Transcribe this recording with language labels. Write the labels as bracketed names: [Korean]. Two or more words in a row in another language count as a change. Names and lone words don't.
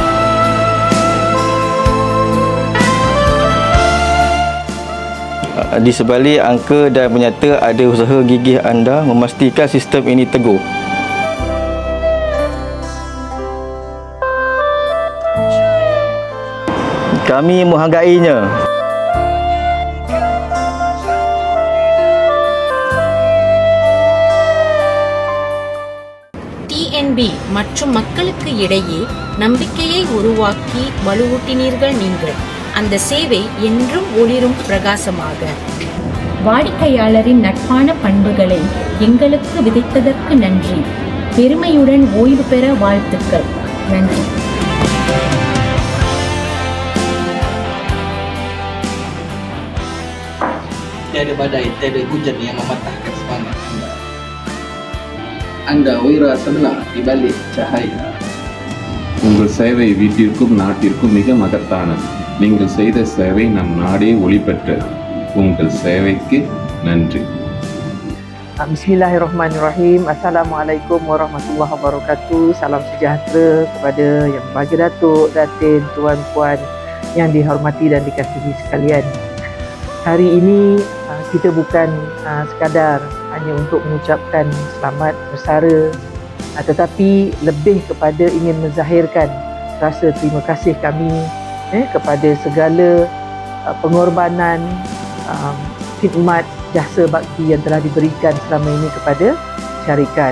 [Malay] Di sebalik angka dan menyata ada usaha gigih anda memastikan sistem ini teguh. Kami menghargainya. [Tamil] TNB மற்றும் மக்களுக்கு இடையே நம்பிக்கையை உருவாக்கி வலுவூட்டினீர்கள் நீங்கள். அந்த சேவை என்றும் ஒளிரும் பிரகாசமாக. வாடிக்கையாளரின் நட்பான பண்புகளை எங்களுக்கு விதைத்ததற்கு நன்றி. பெருமையுடன் ஓய்வு பெற வாழ்த்துக்கள். நன்றி. [Malay] Tiada badai, tiada hujan yang mematahkan semangat anda. Anda wira sebelah di balik cahaya. [Tamil] உங்கள் சேவை வீட்டிற்கும் நாட்டிற்கும் மிக மகத்தானது. நீங்கள் செய்த சேவை நம் நாடே ஒளி பெற்றது. உங்கள் சேவைக்கு நன்றி. [Arabic] بسم الله الرحمن الرحيم. السلام عليكم ورحمة الله وبركاته. [Malay] Salam sejahtera kepada Yang Berbahagia Datuk, Datin, Tuan Puan yang dihormati dan dikasihi sekalian. Hari ini kita bukan sekadar hanya untuk mengucapkan selamat bersara, tetapi lebih kepada ingin menzahirkan rasa terima kasih kami kepada segala pengorbanan, khidmat, jasa bakti yang telah diberikan selama ini kepada syarikat.